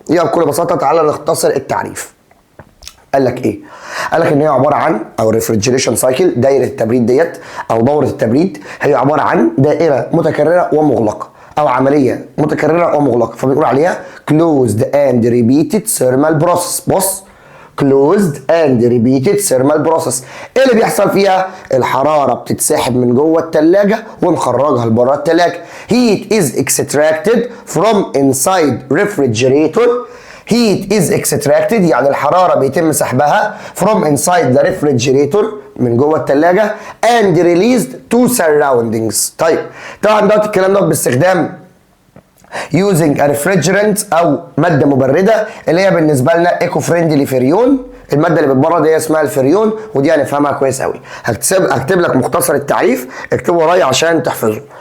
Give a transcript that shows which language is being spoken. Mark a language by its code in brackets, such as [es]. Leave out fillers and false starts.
[ar] يبقى بكل بساطة تعالى نختصر التعريف. قال لك ايه؟ قال لك ان هي عباره عن او ريفريجريشن سايكل، دايره التبريد ديت او دوره التبريد هي عباره عن دائره متكرره ومغلقه او عمليه متكرره ومغلقه، فبنقول عليها [en] closed and repeated thermal process. بص closed and repeated thermal process. [ar] ايه اللي بيحصل فيها؟ الحراره بتتسحب من جوه الثلاجه ونخرجها لبره الثلاجه. [en] heat is extracted from inside refrigerator. heat is extracted [ar] يعني الحرارة بيتم سحبها [en] from inside the refrigerator [ar] من جوه الثلاجة [en] and released to surroundings. [ar] طيب طبعا دوت الكلام دوت باستخدام [en] using a refrigerant [ar] او مادة مبردة اللي هي بالنسبة لنا ايكو فريندلي فريون. المادة اللي بتبرد هي اسمها الفريون، ودي هنفهمها كويس قوي. هكتب لك مختصر التعريف، اكتبه ورايا عشان تحفظه.